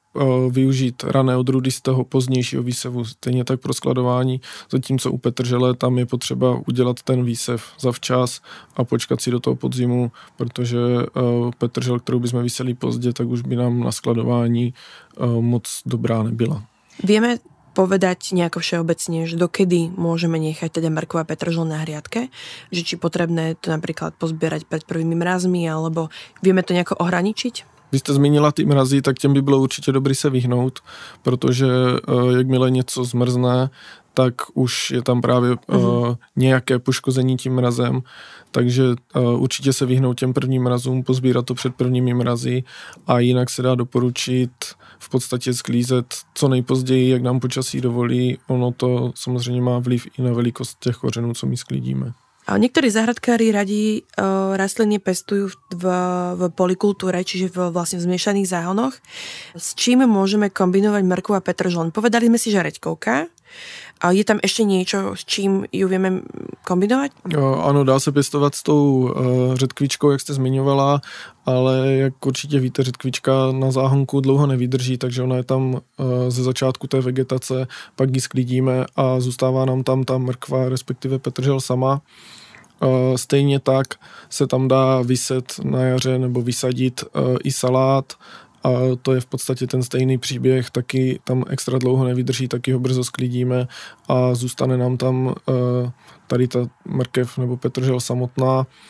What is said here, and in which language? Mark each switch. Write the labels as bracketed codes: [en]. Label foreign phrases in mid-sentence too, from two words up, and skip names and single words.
[cs] využít rané odrůdy z toho pozdějšího výsevu, stejně tak pro skladování, zatímco u petržele tam je potřeba udělat ten výsev zavčas a počkat si do toho podzimu, protože petržel, kterou bychom vyseli pozdě, tak už by nám na skladování moc dobrá nebyla. [sk] Vieme povedať nejako všeobecne, že dokedy môžeme nechať teda mrkvu a petržel na hriadke, že či potrebné to napríklad pozbierať pred prvými mrazmi, alebo vieme to nejako ohraničiť? [cs] Vy jste zmínila ty mrazy, tak těm by bylo určitě dobrý se vyhnout, protože jakmile něco zmrzne, tak už je tam právě nějaké poškození tím mrazem, takže určitě se vyhnout těm prvním mrazům, pozbírat to před prvními mrazy a jinak se dá doporučit v podstatě sklízet co nejpozději, jak nám počasí dovolí. Ono to samozřejmě má vliv i na velikost těch kořenů, co my sklidíme. [sk] Niektorí záhradkári radi rastliny pestujú v polikultúre, čiže vlastne v zmiešaných záhonoch. S čím môžeme kombinovať mrkvu a petržlen? Povedali sme si, že reďkovka. Je tam ešte niečo, s čím ju vieme kombinovať? [cs] Ano, dá se pěstovat s tou řetkvičkou, jak jste zmiňovala, ale jak určitě víte, řetkvička na záhonku dlouho nevydrží, takže ona je tam ze začátku té vegetace, pak ji sklidíme a zůstává nám tam ta mrkva, respektive petržel sama. Stejně tak se tam dá vyset na jaře nebo vysadit i salát, a to je v podstatě ten stejný příběh, taky tam extra dlouho nevydrží, taky ho brzo sklidíme a zůstane nám tam tady ta mrkev nebo petržel samotná.